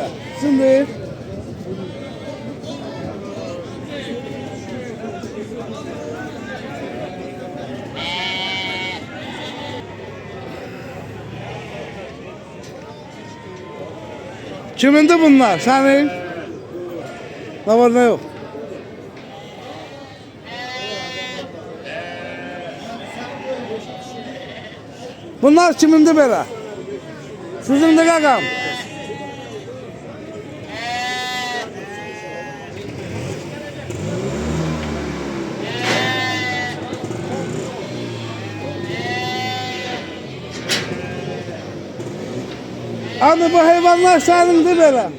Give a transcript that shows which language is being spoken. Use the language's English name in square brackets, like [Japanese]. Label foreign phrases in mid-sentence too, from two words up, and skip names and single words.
[Turkish] Sizindir. Kimindir bunlar? Senin? Ne var ne yok? Bunlar kimindir belə? [Azerbaijani] Sizindir qaqam. [Turkish] Abi bu hayvanlar senindir belə.